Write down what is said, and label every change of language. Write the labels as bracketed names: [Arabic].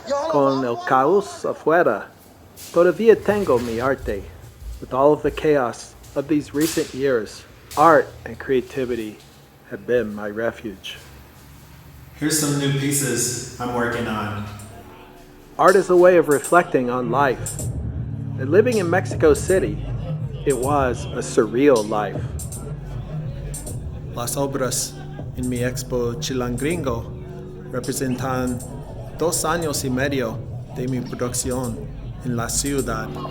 [Spanish] Con el caos afuera, todavía tengo mi arte. [English] With all of the chaos of these recent years, art and creativity have been my refuge. Here's some new pieces I'm working on. Art is a way of reflecting on life. And living in Mexico City, it was a surreal life. [Spanish] Las obras en mi expo Chilangringo representan 2 años y medio de mi producción en la ciudad.